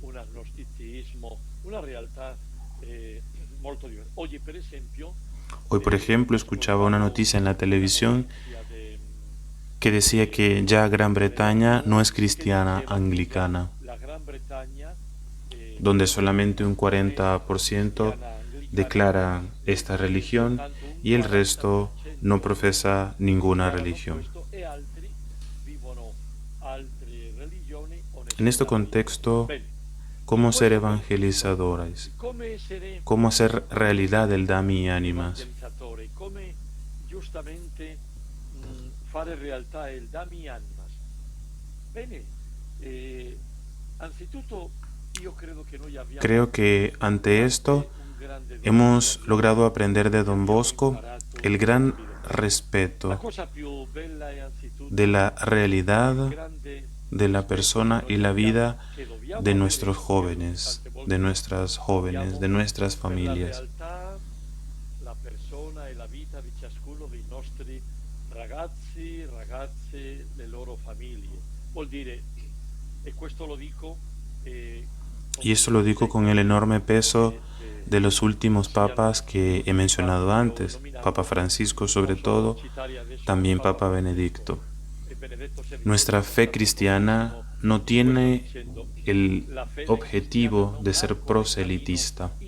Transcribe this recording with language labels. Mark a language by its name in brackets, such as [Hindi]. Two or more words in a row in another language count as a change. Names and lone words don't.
[Spanish] Hoy, por ejemplo, escuchaba una noticia en la televisión que decía que ya Gran Bretaña no es cristiana anglicana, donde solamente un 40% declara esta religión y el resto no profesa ninguna religión. En este contexto, ¿cómo ser evangelizadores? ¿Cómo hacer realidad el Dami Animas? [Italian] Fare realtà il Dami Animas. Bene, anzitutto [Spanish] Creo que ante esto hemos logrado aprender de Don Bosco el gran respeto de la realidad de la persona y la vida de nuestros jóvenes, de nuestras jóvenes, de nuestras familias. [Italian] La persona e la vita di ciascuno dei nostri ragazzi, ragazze, le loro famiglie. Vuol dire, e questo lo dico, [Spanish] y esto lo digo con el enorme peso de los últimos papas que he mencionado antes, Papa Francisco sobre todo, también Papa Benedicto. Nuestra fe cristiana no tiene el objetivo de ser proselitista.